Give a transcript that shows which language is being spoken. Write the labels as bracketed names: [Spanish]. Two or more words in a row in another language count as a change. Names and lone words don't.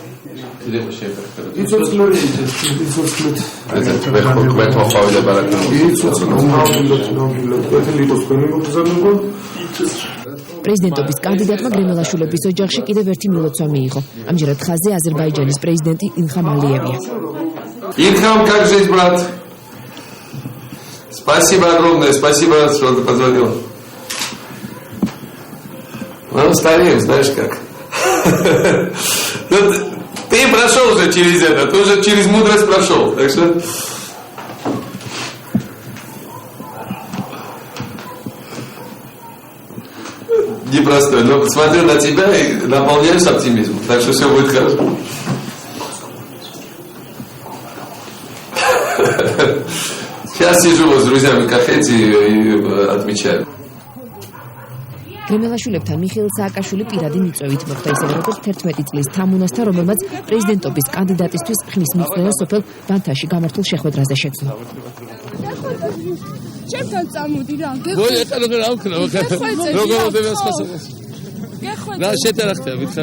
[Georgian] პრეზიდენტობის კანდიდატმა გრემელაშვილების ოჯახში კიდევ ერთი მილოცვა მიიღო. ამჯერად ხაზზე აზერბაიჯანის პრეზიდენტი ილხამ ალიევია. [Russian] Илхам, как жизнь, брат? Спасибо огромное, спасибо, что ты позвонил. Ну, стареем, знаешь как. Ты прошел уже через это, ты уже через мудрость прошел, так что... Непростой, но смотрю на тебя и наполняюсь оптимизмом, так что все будет хорошо. Сейчас сижу с друзьями в кафете и отмечаю. [Georgian] გრემელაშვილებთან მიხეილ სააკაშვილი პირადი მიწვევით მოხდა ისევე როგორც 11 წლის თამუნასთან, რომელმაც პრეზიდენტობის კანდიდატისთვის ხმის მიწვევა სოფელ ბანთაში გამართულ შეხვედრაზე შეძლო. ჩემთან წამოდი რა. რა შეტარა ხდება მითხარ?